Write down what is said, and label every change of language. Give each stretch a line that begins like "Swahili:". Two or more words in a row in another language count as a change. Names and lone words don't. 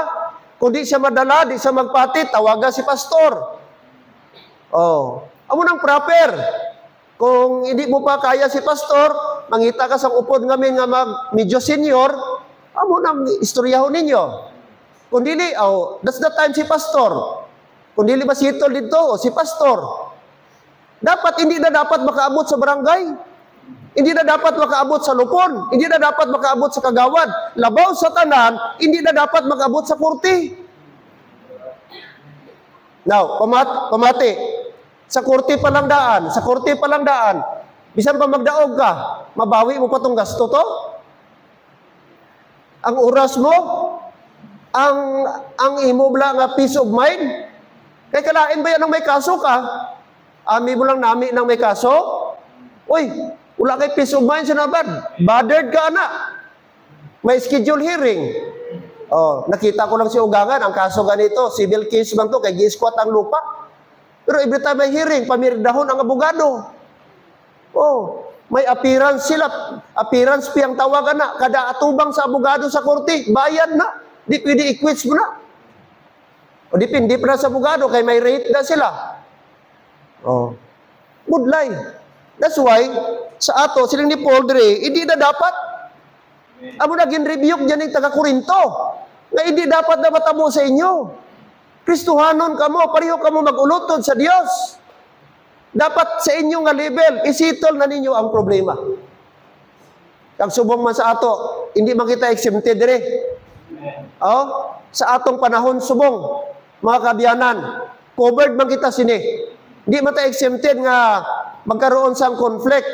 Hiligaynon: Kung di siya madala, di siya magpati, tawaga si pastor. Oh, amo nang proper. Kung hindi mo pa kaya si pastor, mangita ka sa upod ngamin nga medyo senior, amo nang istoryahon ninyo. Kung dili,
English: that's the time si pastor.
Hiligaynon: Kung dili ba sitol dito, si pastor. Hindi na dapat makaabot sa barangay. Hindi na dapat makaabot sa lupon. Hindi na dapat makaabot sa kagawad. Labaw sa tanan, hindi na dapat makaabot sa kurti. Now, pamati. Sa kurti pa lang daan. Sa kurti pa lang daan. Bisan pa magdaog ka, mabawi mo pa tong gasto to? Ang oras mo, ang imo bla nga
English: peace of mind.
Hiligaynon: Kay kalain ba yan ang may kaso ka? Ami mo lang nami nang may kaso? Uy, wala kay
English: peace of mind
Hiligaynon: sinabad. Bothered ka na. May
English: schedule hearing.
Hiligaynon: Nakita ko lang si Ugangan, ang kaso ganito,
English: civil case
Hiligaynon: man to, kay gi-squat ang lupa. Pero
English: every time
Hiligaynon: may hearing, pamirdahon ang abogado. May appearance sila. Appearance piyang tawagan na. Kada atubang sa abogado sa korte, bayad na. Di pwede i-quits mo na. Dipindi pa na sa abogado, kay may rate na sila. Budlay.
English: That's why,
Hiligaynon: sa ato, silang ni Paul Dre, hindi na dapat. Amo naging rebuke dyan yung taga-Korinto, na hindi dapat na matamo sa inyo. Kristohanon ka mo, pareho ka mo mag-ulutod sa Diyos. Dapat sa inyong nga level, isitol na ninyo ang problema. Kag subong man sa ato, hindi man kita exempted dire. Sa atong panahon subong, mga kabiyanan, covered man kita sini. Hindi man ta exempted nga magkaroon sang conflict.